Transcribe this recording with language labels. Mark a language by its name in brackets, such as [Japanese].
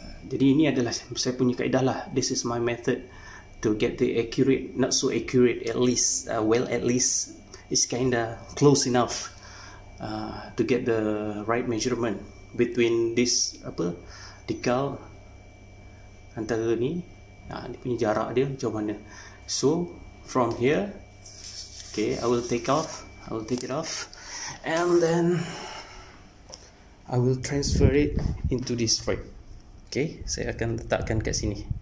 [Malay] Jadi ini adalah saya punya kaedah lah. [English] This is my method to get the accurate, not so accurate, at least at least it's kinda close enough to get the right measurement between this decal [Malay] antara ni, dia punya jarak dia macam mana. [English] So from here, okay, I will take it off, and then I will transfer it into this frame. [Malay] Okay, saya akan letakkan kat sini.